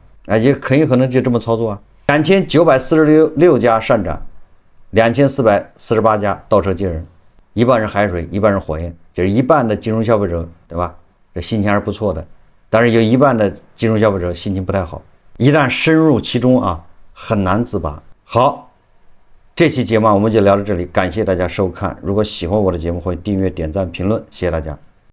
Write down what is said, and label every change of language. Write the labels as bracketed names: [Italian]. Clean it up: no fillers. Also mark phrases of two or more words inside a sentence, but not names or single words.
[Chinese] 也很有可能就這麼操作啊。2946家上漲，2448家倒車接人，一半是海水，一半是火焰，就是一半的金融消費者，对吧？這心情還是不錯的，但是有一半的金融消費者心情不太好，一旦深入其中啊，很難自拔。好，這期節目我們就聊到這裡，感謝大家收看。如果喜歡我的節目，歡迎訂閱、點讚、評論，謝謝大家。